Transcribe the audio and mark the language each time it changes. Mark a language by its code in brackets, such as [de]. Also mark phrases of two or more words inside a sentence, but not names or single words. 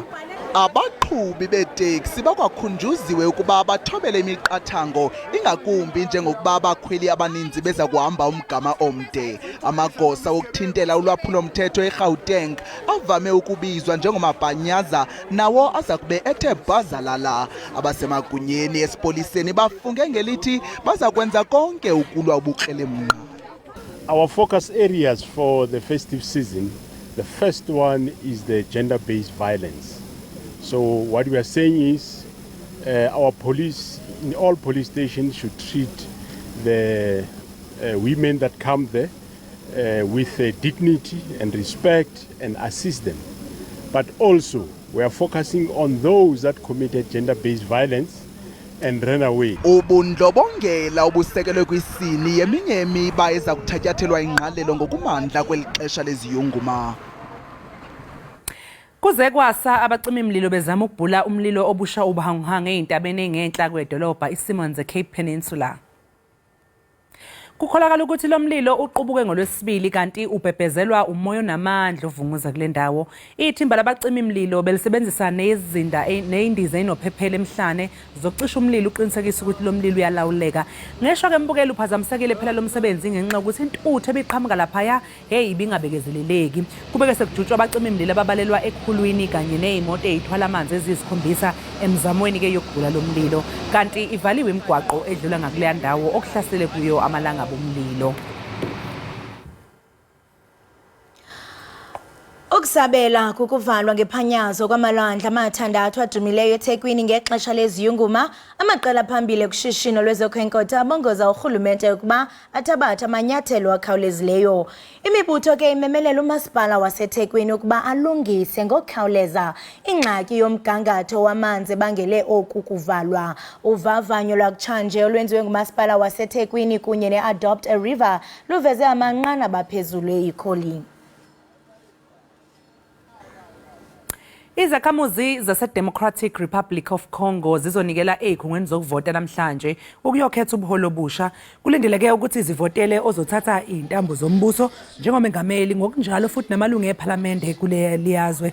[xh] Abaqhubi beeteksi bakwakhunjuziwe ukuba bathobele imiqathango ingakumbi njengokuba abakhweli abaninzi beza kuhamba umgama omde. Amagosa wokuthintela ulwaphulo mthetho eGauteng avame ukubizwa njengomabhanyaza nawo aza kube ethe bhazalala. Abasemagunyeni esipoliseni bafunge ngelithi baza kwenza konke ukulwa ubukrelemnqa. [en] Our focus areas for the festive season, the first one is the gender-based violence. So what we are saying is our police, in all police stations, should treat the women that come there with dignity and respect and assist them. But also, we are focusing on those that committed gender-based violence and ran away. [xh] Ubundlobongela obusekelwe kwisini yeminye yemiba eza kuthatyathelwa ingqalelo ngokumandla kweli xesha leziyunguma. [zu] Kuze kwasa abacimimlilo bezama ukubhula umlilo obusha ubuhanguhangu ey'ntabeni engenhla kwedolobha iSimons Cape Peninsula. Kukholakala ukuthi lo mlilo uqubuke ngoLwesibili kanti ubhebhezelwa umoya onamandla ovunguza kule ndawo. Ithimba labacimimlilo belisebenzisa nezindiza enophephela emhlane zokucisha umlilo uqinisekisa ukuthi lo mlilo uyalawuleka. Ngesho ke mbukeli uphazamisekile phela lo msebenzi ngenxa ukuthi intuthu ebiqhamuka laphaya ibingabekezeleleki. Kubeke sekujutshwa abacimimlilo ababalelwa ekhulwini kanye nezimoto ezithwala amanzi eziyisikhombisa emzamweni ke yokubhula lo mlilo. Kanti ivaliwe imigwaqo edlula ngakuleya ndawo okuhlasele kuyo amalanga bomlilo. [xh] Ukusabela kukuvalwa ngephanyazo kwamalwandla amathandathu adumileyo eThekwini ngexesha leziyunguma. Amaqela phambili kushishino lwezokhenkotho abongoza urhulumente ukuba athabathe amanyathelo akhawulezileyo. Imibutho ke imemelela umasipala waseThekwini ukuba alungise ngokukhawuleza ingxaki yomgangatho wamanzi ebangele oku kuvalwa. Uvavanyo lwakutshanje olwenziwe ngumasipala waseThekwini kunye ne-Adopt a River luveze amanqanaba aphezulu eIkholi. [zu] Izakhamuzi zase-Democratic Republic of Congo zizonikela ey'khungweni zokuvota namhlanje ukuyokhetha ubuholi obusha. Kulindeleke ukuthi zivotele ozothatha iy'ntambo zombuso njengomengameli ngokunjalo futhi namalungu ephalamende kuleli yazwe.